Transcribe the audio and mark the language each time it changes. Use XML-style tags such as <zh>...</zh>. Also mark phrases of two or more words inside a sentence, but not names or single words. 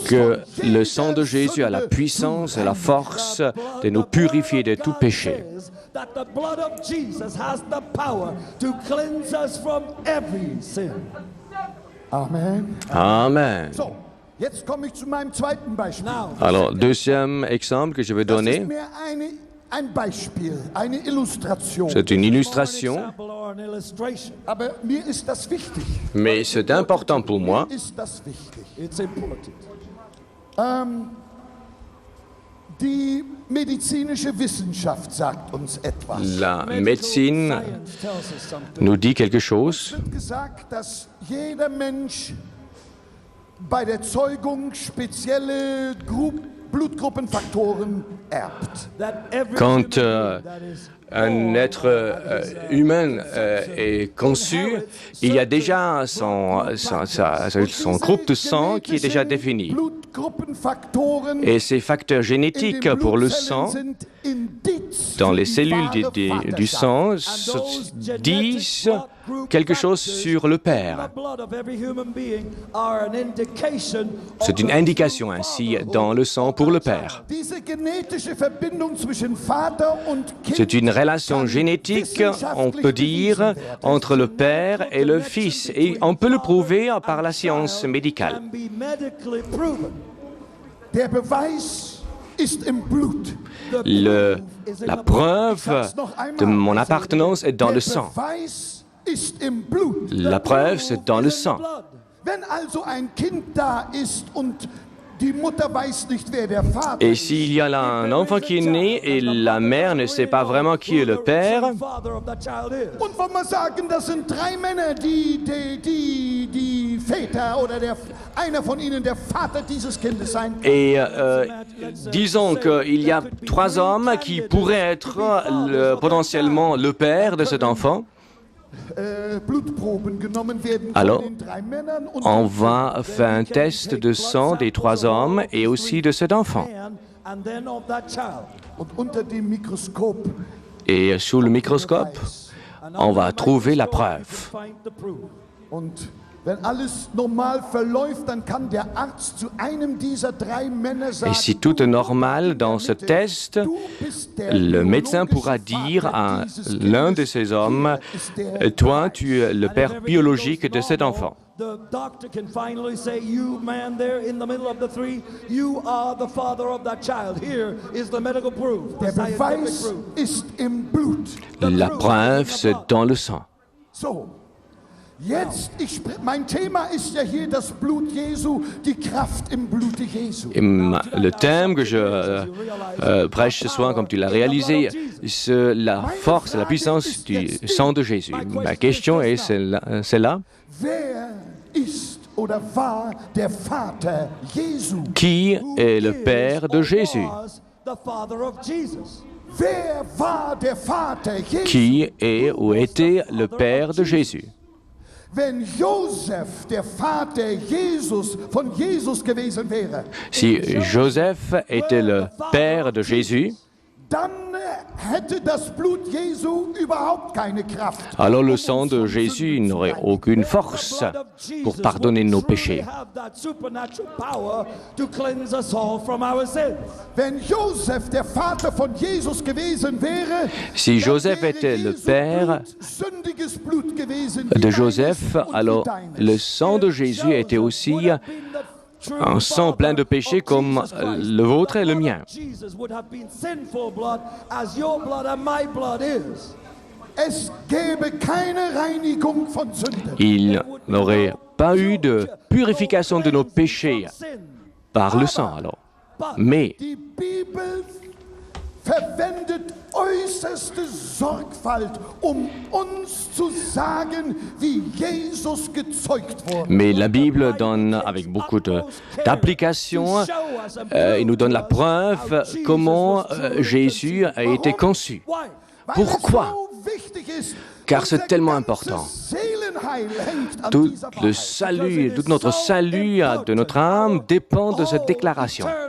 <fr>que</fr> <de>von</de> <fr>le sang de</fr> <de>jeder</de> <fr>Jésus a la</fr> <de>Sünde</de> <fr>puissance et la force de nous purifier de tout péché.</fr> <en>that the blood of Jesus has the power to cleanse us from every sin. Amen. Amen.</en> <de>So, jetzt komme ich zu meinem zweiten Beispiel.</de> <en>Now,</en> <fr>Alors, deuxième exemple que je vais</fr> <de>Das ist</de> <fr>donner,</fr> <de>mehr ein Beispiel, eine Illustration.</de> <fr>c'est une</fr> <en>an</en> <fr>illustration,</fr> <en>example or an illustration.</en> <de>Aber mir ist das wichtig.</de> <fr>mais c'est important pour moi.</fr> <de>Ist das wichtig?</de> <en>It's important.</en> <de>Die medizinische Wissenschaft sagt uns etwas.</de> <fr>La médecine</fr> <en>Science tells us something.</en> <fr>nous dit quelque chose.</fr> <de>Es wird gesagt, dass jeder Mensch bei der Zeugung spezielle Blutgruppenfaktoren erbt.</de> <en>That every</en> <fr>Quand</fr> <en>human being that is</en> <fr>un être humain est conçu, il y a déjà son groupe de sang qui est déjà défini.</fr> <de>Blutgruppenfaktoren</de> <fr>Et ces facteurs</fr> <de>in</de> <fr>génétiques</fr> <de>den</de> <fr>pour le</fr> <de>Blutzellen</de> <fr>sang,</fr> <de>sind Indiz</de> <fr>dans</fr> <de>für</de> <fr>les</fr> <de>die</de> <fr>cellules</fr> <de>wahre</de> <fr>du sang,</fr> <en>those genetic</en> <fr>disent</fr> <en>blood group</en> <fr>quelque chose</fr> <en>factors</en> <fr>sur le</fr> <en>in</en> <fr>Père.</fr> <en>the blood of every human being are an indication</en> <fr>C'est</fr> <en>of</en> <fr>une</fr> <en>the</en> <fr>indication</fr> <en>true</en> <fr>ainsi</fr> <en>fatherhood</en> <fr>dans le sang pour le Père.</fr> <de>Diese genetische Verbindung zwischen Vater und Kind</de> <fr>C'est une relation génétique, on peut dire, entre le Père et le Fils. Et on peut le prouver par la science médicale.</fr> <en>can be medically proven.</en> <de>Der Beweis ist im Blut.</de> <fr>La preuve de mon appartenance est dans le sang.</fr> <de>Der Beweis ist im Blut.</de> <fr>La preuve, c'est dans le sang.</fr> <de>Wenn also ein Kind da ist und die Mutter weiß nicht, wer der Vater</de> <fr>Et</fr> <de>ist,</de> <fr>s'il y a là un enfant qui est né et la mère ne sait pas vraiment qui est le père,</fr> <de>und wenn wir sagen, das sind drei Männer, die Väter oder einer von ihnen der Vater dieses Kindes sein kann,</de> <fr>et disons qu'il y a trois hommes qui pourraient être potentiellement le père de cet enfant,</fr> <de>Blutproben genommen werden</de> <fr>alors</fr> <de>von den drei Männern und</de> <fr>on va faire un test de sang des trois hommes et aussi de cet enfant.</fr> <de>und unter dem Mikroskop</de> <fr>Et sous le microscope, on va trouver la preuve.</fr> <de>und wenn alles normal verläuft, dann kann der Arzt zu einem dieser drei Männer sagen,</de> <fr>Et si tout est normal dans ce test,</fr> <de>du bist der</de> <fr>le médecin</fr> <de>biologische</de> <fr>pourra dire</fr> <de>Vater</de> <fr>à</fr> <de>dieses</de> <fr>l'un de</fr> <de>Kindes.</de> <fr>ces hommes,</fr> <de>Ist der</de> <fr>toi, tu es le père biologique de cet enfant.</fr> <en>The doctor can finally say, you man there in the middle of the three, you are the father of that child. Here is the medical proof, the</en> <de>Der</de> <en>scientific</en> <de>Beweis</de> <en>proof.</en> <de>ist im Blut.</de> <fr>La preuve, c'est dans le sang.</fr> <de>So, jetzt, mein Thema ist ja hier das Blut Jesu, die Kraft im Blute Jesu.</de> <fr>Le thème que je prêche ce soir, comme tu l'as réalisé, c'est la force et la puissance du sang de Jésus. Ma question est celle-là.</fr> <de>Wer ist oder war der Vater Jesu?</de> <fr>Qui est le Père de Jésus?</fr> <en>The father of Jesus.</en> <de>Wer war der Vater Jesu?</de> <fr>Qui est ou était le Père de Jésus?</fr> <de>Wenn Josef der Vater von Jesus gewesen wäre,</de> <fr>Si Joseph était le Père de Jésus,</fr> <de>dann hätte das Blut Jesu überhaupt keine Kraft.</de> <fr>alors le sang de Jésus n'aurait aucune force pour pardonner nos péchés.</fr> <de>Wenn Josef der Vater von Jesus gewesen wäre,</de> <fr>Si Joseph</fr> <de>dann</de> <fr>était</fr> <de>wäre</de> <fr>le</fr> <de>Jesu</de> <fr>Père</fr> <de>Blut sündiges Blut gewesen, wie</de> <fr>de</fr> <de>deines</de> <fr>Joseph,</fr> <de>und wie</de> <fr>alors</fr> <de>deines.</de> <fr>le sang de Jésus était aussi un sang plein de péchés comme le vôtre et le mien.</fr> <de>Es gäbe keine Reinigung von Sünden.</de> <fr>Il n'aurait pas eu de purification de nos péchés par le sang alors. Mais</fr> <de>Die Bibel verwendet äußerste Sorgfalt, uns zu sagen, wie Jesus gezeugt wurde.</de> <fr>Mais la Bible donne, avec beaucoup d'application, il nous donne la preuve comment Jésus a été conçu. Pourquoi? Car c'est tellement important. Tout le salut, tout notre salut de notre âme dépend de cette déclaration.</fr>